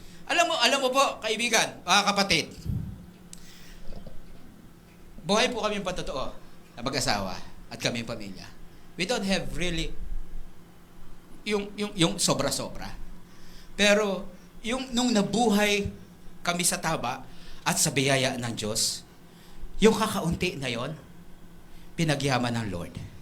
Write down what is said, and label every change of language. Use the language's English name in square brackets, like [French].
[Filipino] Alam mo po, kaibigan, mga kapatid, buhay po kami patotoo na mag-asawa at kami pamilya. [English] We don't have really [Filipino] yung sobra-sobra. Pero nung nabuhay kami sa taba at sa biyaya ng Diyos, yung kakaunti na yon, pinagyaman ng Lord.